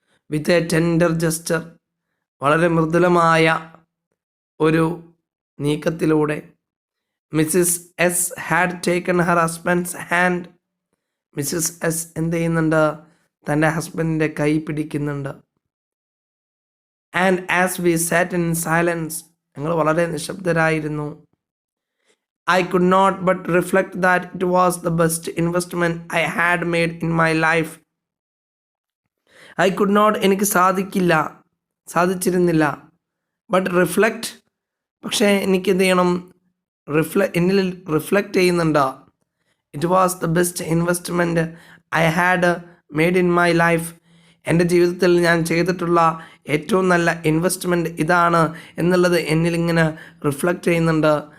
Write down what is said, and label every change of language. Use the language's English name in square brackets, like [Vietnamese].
[English] with a tender gesture, [Malayalam] വളരെ മൃദുലമായ ഒരു നീക്കത്തിലൂടെ [English] Mrs S had taken her husband's hand. [Malayalam] Mrs S എന്ത് ചെയ്യുന്നുണ്ട്? തൻ്റെ ഹസ്ബൻഡിൻ്റെ കൈ പിടിക്കുന്നുണ്ട്. [English] and as we sat in silence, [Malayalam] ഞങ്ങൾ വളരെ നിശബ്ദരായിരുന്നു. [English] I could not but reflect that it was the best investment I had made in my life. I could not, [Malayalam] എനിക്ക് സാധിച്ചിരുന്നില്ല. [English] but reflect, [Malayalam] പക്ഷേ എനിക്ക് എന്ത് ചെയ്യണം? എന്നിൽ റിഫ്ലക്റ്റ് ചെയ്യുന്നുണ്ട്. [English] It was the best investment I had made in my life. [Malayalam] എൻ്റെ ജീവിതത്തിൽ ഞാൻ ചെയ്തിട്ടുള്ള ഏറ്റവും നല്ല ഇൻവെസ്റ്റ്മെൻറ്റ് ഇതാണ് എന്നുള്ളത് എന്നിലിങ്ങനെ റിഫ്ലക്റ്റ് ചെയ്യുന്നുണ്ട്.